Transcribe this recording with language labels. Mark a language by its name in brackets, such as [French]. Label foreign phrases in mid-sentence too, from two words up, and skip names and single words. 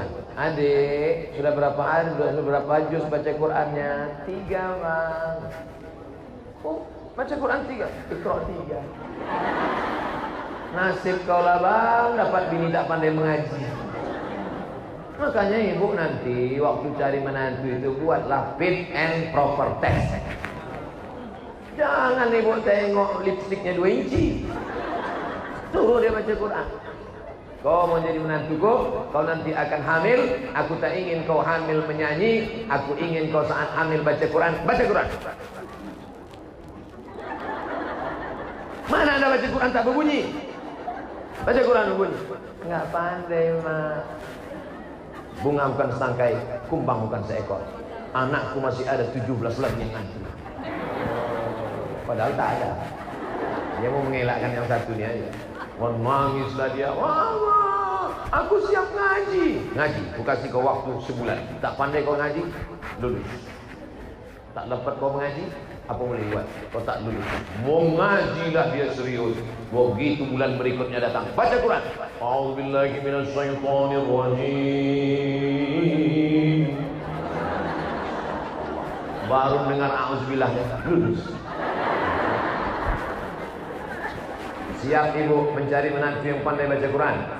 [Indonesian] Adik, sudah berapa hari, sudah berapa juz baca Qurannya? 3, Bang. Oh, baca Quran 3, Iqra 3. Nasib kau lah, Bang, dapat bini tak pandai mengaji. Makanya ibu nanti waktu cari menantu itu buatlah [English] fit and proper test. [Indonesian] Jangan ibu tengok lipstiknya 2 inci. Suruh dia baca Quran. Kau mau jadi menantuku, kau nanti akan hamil. Aku tak ingin kau hamil menyanyi. Aku ingin kau saat hamil baca Quran. Baca Quran. Mana anda baca Quran tak berbunyi? Baca Quran berbunyi. Enggak pandai, Mak. Bunga bukan setangkai, kumbang bukan seekor. Anakku masih ada 17 lagi yang nanti. Padahal tak ada. Dia mau mengelakkan yang satu ni aja. Menangislah dia. Wah, aku siap ngaji. Ngaji, aku kasih kau waktu sebulan. Tak pandai kau ngaji, lulus. Tak dapat kau mengaji, apa boleh buat? Kau tak lulus. Mau ngajilah dia serius. Begitu bulan berikutnya datang, baca Quran. [Arabic] أعوذ بالله من الشيطان الرجيم. [Indonesian] Baru dengar a'udzubillah, lulus. Siap ibu mencari menantu yang pandai baca Quran?